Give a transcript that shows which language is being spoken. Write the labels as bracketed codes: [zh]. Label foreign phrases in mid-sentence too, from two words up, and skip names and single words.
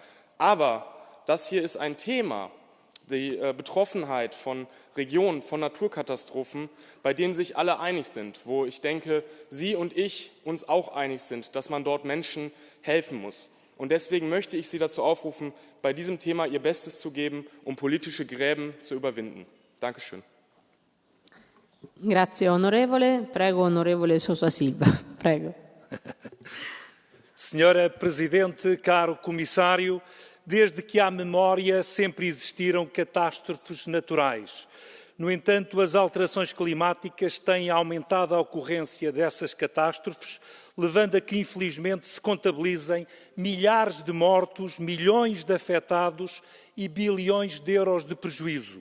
[de] Aber das hier ist ein Thema, die Betroffenheit von Regionen, von Naturkatastrophen, bei denen sich alle einig sind, wo ich denke, Sie und ich uns auch einig sind, dass man dort Menschen helfen muss. Und deswegen möchte ich Sie dazu aufrufen, bei diesem Thema Ihr Bestes zu geben, um politische Gräben zu überwinden. Dankeschön. [it] Grazie onorevole. Prego onorevole Sousa Silva. Prego. [pt] Senhora Presidente, caro Comissário, desde que há memória sempre existiram catástrofes naturais. No entanto, as alterações climáticas têm aumentado a ocorrência dessas catástrofes, levando a que, infelizmente, se contabilizem milhares de mortos, milhões de afetados e bilhões de euros de prejuízo.